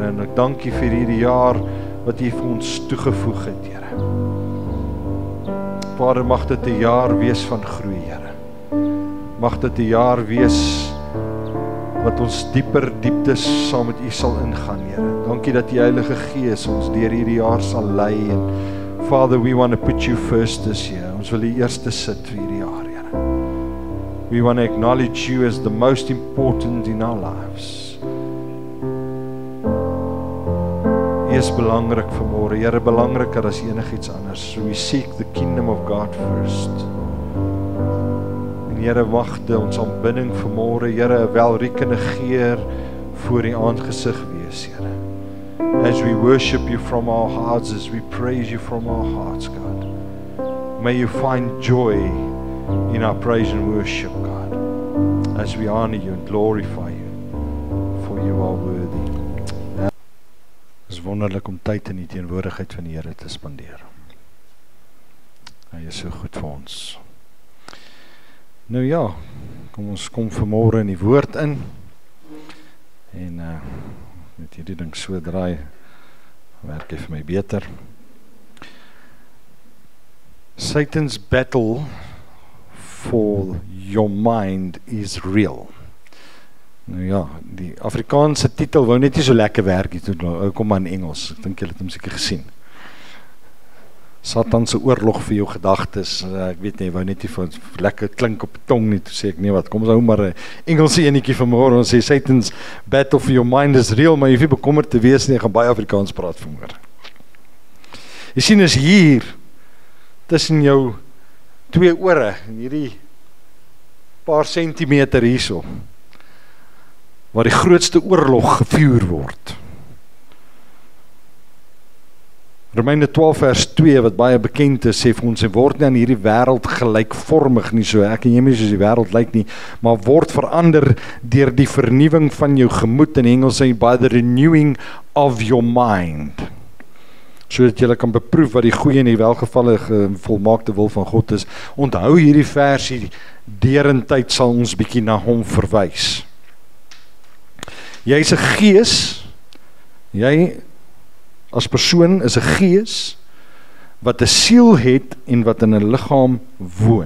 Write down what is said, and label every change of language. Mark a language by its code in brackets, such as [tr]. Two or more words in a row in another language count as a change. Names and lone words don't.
[af] En ek dank U vir hierdie jaar wat U vir ons toegevoeg het, Here. Vader, mag dit 'n jaar wees van groei, Here. Mag dit 'n jaar wees wat ons dieper dieptes saam met U sal ingaan, Here. Dankie dat die Heilige Gees ons deur hierdie jaar sal lei en [en] Father, we want to put You first this year. [af] Ons wil U eerste sit vir hierdie jaar, Here. [en] We want to acknowledge You as the most important in our lives. [af] U is belangrik vanmôre, Here, belangriker as enigiets anders. [en] So we seek the kingdom of God first. [af] En Here, magte ons aanbidding vanmôre, Here, 'n welriekende geur voor U aangesig wees, Here. [en] As we worship You from our hearts, as we praise You from our hearts, God. May You find joy in our praise and worship, God, as we honor You and glorify You, for You are worthy. [af] Het is wonderlik om tyd in die teenwoordigheid van die Here te spandeer. Hy is so goed vir ons. Nou ja, kom ons kom vanmôre in die woord in en met hierdie ding so draai, werk hy vir my beter. [en] Satan's battle for your mind is real. [af] Nou ja, die Afrikaanse titel wou net nie so lekker werk nie, toe kom maar in Engels, ek dink julle het hom seker gesien. Satan se oorlog vir jou gedagtes, ek weet nie, wou net nie vir lekker klink op die tong nie, toe sê ek nee wat, kom ons hou maar 'n Engelse enetjie vanmôre, ons sê [en] Satan's battle for your mind is real, [af] maar jy hoef nie bekommerd te wees nie, ek gaan baie Afrikaans praat vanmôre. Jy sien is hier, tussen jou twee ore, en hierdie paar sentimeter hierso, waar die grootste oorlog gevuur word. Romeine 12 vers 2 wat baie bekend is, sê vir ons, en word nie aan hierdie wêreld gelykvormig nie, so ek en jy nie soos die wêreld lyk nie, maar word verander deur die vernuwing van jou gemoed, in Engels sê [en] by the renewing of your mind, [af] sodat jy kan beproef wat die goeie en die welgevallige volmaakte wil van God is. Onthou hierdie versie, derentyd sal ons bietjie na hom verwys. Jy is 'n gees, jy as persoon is 'n gees wat 'n siel het en wat in 'n liggaam woon.